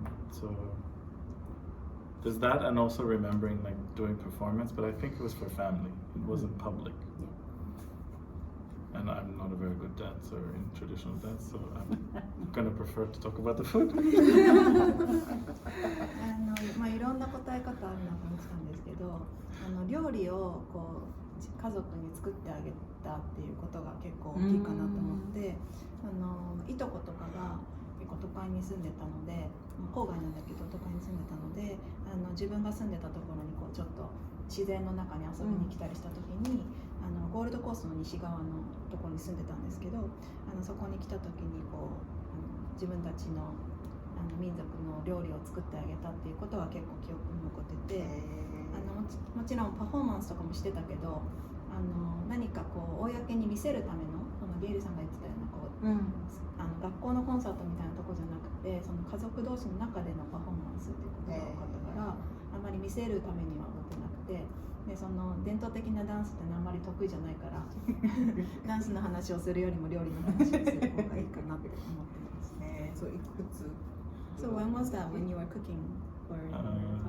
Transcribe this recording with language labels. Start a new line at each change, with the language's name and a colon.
English: So there's that, and also remembering like doing performance, but I think it was for family. It wasn't public. And I'm not a very good dancer in traditional dance, so I'm gonna prefer to talk about the food.
Japanese: まあいろんな答え方あるなと思ってたんですけど、料理をこう家族に作ってあげたっていうことが結構大きいかなと思って、いとことかが結構都会に住んでたので、郊外なんだけど都会に住んでたので、自分が住んでたところにこうちょっと自然の中に遊びに来たりした時に、ゴールドコーストの西側のところに住んでたんですけど、そこに来た時にこう自分たちの民族の料理を作ってあげたっていうことは結構記憶に残ってて、もちろんパフォーマンスとかもしてたけど、何かこう公に見せるためのゲイルさんが言ってたようなこう、学校のコンサートみたいなとこじゃなくて、その家族同士の中でのパフォーマンスっていうことが多かったから、あんまり見せるためには思ってなくて、でその伝統的なダンスってあんまり得意じゃないからダンスの話をするよりも料理の話をする方がいいかなって思ってますね。そういくつ
English: So when was that when you were cooking for your family?